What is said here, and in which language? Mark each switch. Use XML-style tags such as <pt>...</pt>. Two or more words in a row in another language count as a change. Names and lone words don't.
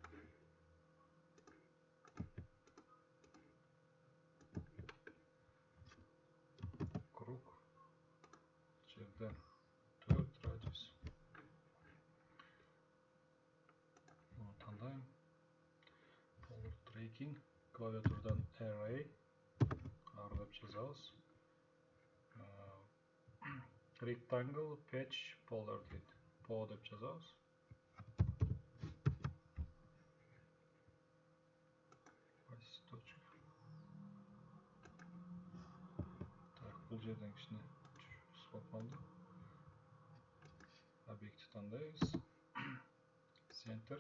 <ky>Круг жерден 4 радиус. Муну тандайм.</ky> <en>Polar tracking</en> <ky>клавиатурадан array ар деп жазабыз.</ky> <en>Rectangle patch polar дейт.</en> <ky>Po деп жазабыз. Так, бул жерден кичине түшүрүс болуп калды. Объекти тандайбыз. Center.</ky>